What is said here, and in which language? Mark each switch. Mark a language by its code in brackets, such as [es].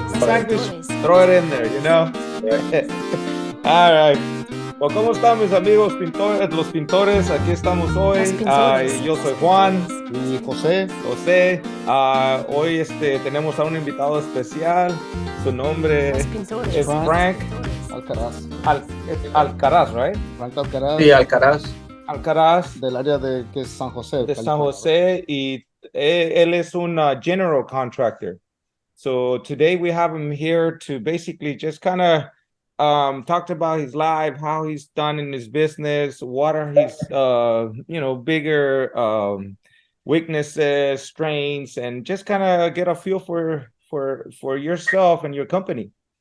[en] Spanish, throw it in there, you know. All right. [es] Well, ¿cómo están mis amigos pintores, los pintores? Aquí estamos hoy. Los pintores. Yo soy Juan. Y José. Hoy tenemos a un invitado especial. Su nombre Los pintores. es Frank Alcaraz. [en] Alcaraz, right? Frank Alcaraz. [es] Sí, Alcaraz. Alcaraz Del área de que es San José. de San California. Jose, y él es un general contractor. [en] So today we have him here to basically just kind of talked about his life, how he's done in his business, what are his bigger weaknesses, strengths, and just kind of get a feel for yourself and your company.